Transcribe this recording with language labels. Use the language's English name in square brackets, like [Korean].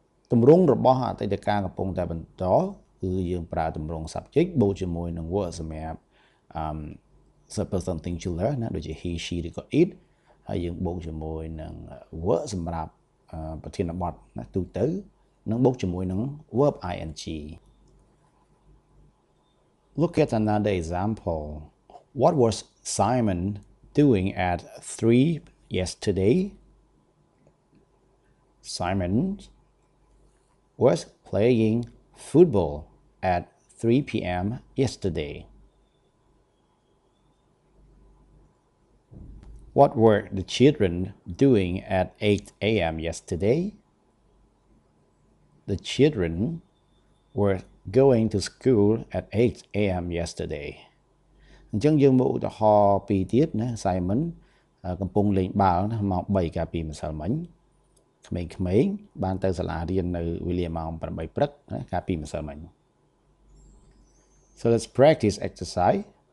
[Khmer] ទម្រង់របស់អតីតកាលកំពុងតែបន្តគឺយើងប្រើទម្រង់ subject បូកជាមួយនឹង verb សម្រាប់third person singular ណាដូចជា he she ឬក៏ it ហើយយើងបូកជាមួយនឹង verb សម្រាប់ប្រធានបទណាទូទៅនិងបូកជាមួយនឹង verb ing. [English] Look at another example. What was Simon doing at 3 yesterday? Simon was playing football at 3 p.m. yesterday. What were the children doing at 8 a.m. yesterday? The children were going to school at 8 a.m. yesterday. [Khmer] អញ្ចឹងយើងមកឧទាហរណ៍ពីរទៀតណា Simon កំពុងលេងបាល់ណាម៉ោង3កាលពីម្សិលមិញ ក្មេងៗបានទៅសាលារៀននៅវេលាម៉ោង 8 ព្រឹកណាកាលពីម្សិលមិញ [English] So let's practice exercise.